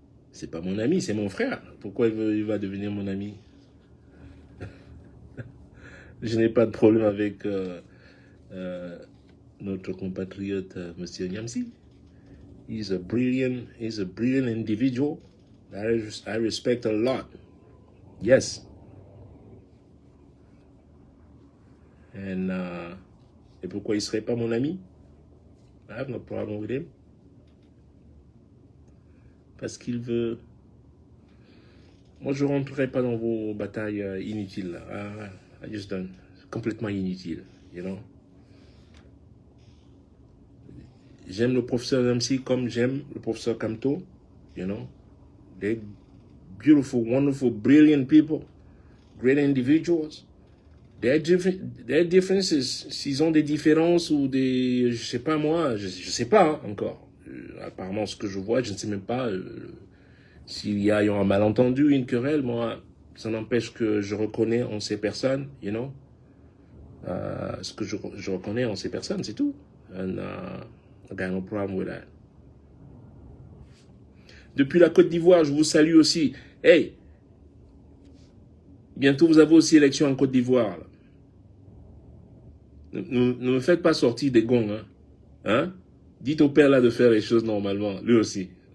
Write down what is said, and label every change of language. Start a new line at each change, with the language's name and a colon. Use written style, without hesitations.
French: C'est pas mon ami, c'est mon frère. Pourquoi il va devenir mon ami? Je n'ai pas de problème avec notre compatriote Monsieur Yamsi.
English: He's a brilliant individual that I respect a lot. Yes.
French: Et pourquoi il serait pas mon ami?
English: I have no problem with him.
French: Parce qu'il veut... Moi, je rentrerai pas dans vos batailles inutiles.
English: I just done.
French: Complètement inutile, J'aime le professeur Yamsi comme j'aime le professeur Kamto,
English: They're beautiful, wonderful, brilliant people, great individuals. Their differences,
French: s'ils ont des différences ou des... Je sais pas moi, je sais pas encore. Apparemment, ce que je vois, je ne sais même pas s'il y a un malentendu, une querelle. Moi, ça n'empêche que je reconnais en ces personnes, ce que je reconnais en ces personnes, c'est tout.
English: And I got no problem with that.
French: Depuis la Côte d'Ivoire, je vous salue aussi. Hey, bientôt vous avez aussi élection en Côte d'Ivoire. Ne me faites pas sortir des gongs, hein? Dites au père là de faire les choses normalement, lui aussi.